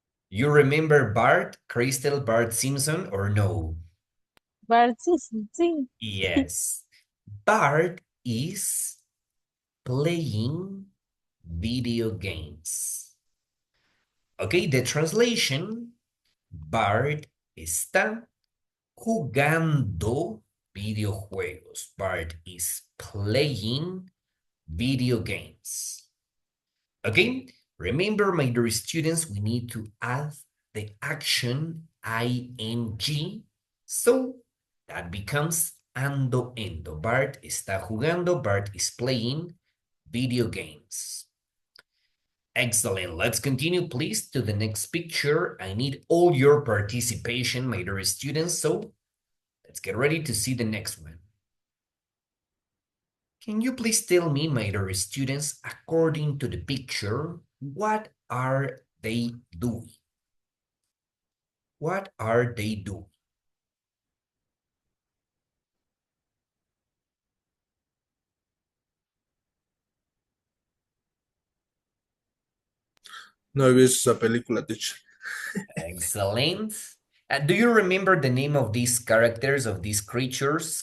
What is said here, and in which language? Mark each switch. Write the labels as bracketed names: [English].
[English] You remember Bart, Crystal, Bart Simpson, or no? [Spanish] Bart Simpson, sí. [English] Yes. Bart is playing video games. Okay, the translation, [Spanish] Bart está jugando videojuegos. [English] Bart is playing video games. Okay, remember, my dear students, we need to add the action ing, so that becomes [Spanish] ando endo. Bart está jugando, [English] Bart is playing video games. Excellent. Let's continue, please, to the next picture. I need all your participation, my dear students, so let's get ready to see the next one. Can you please tell me, my dear students, according to the picture, what are they doing? What are they doing? [Spanish] No he visto esa película, [English] teacher. Excellent. Do you remember the name of these characters, of these creatures?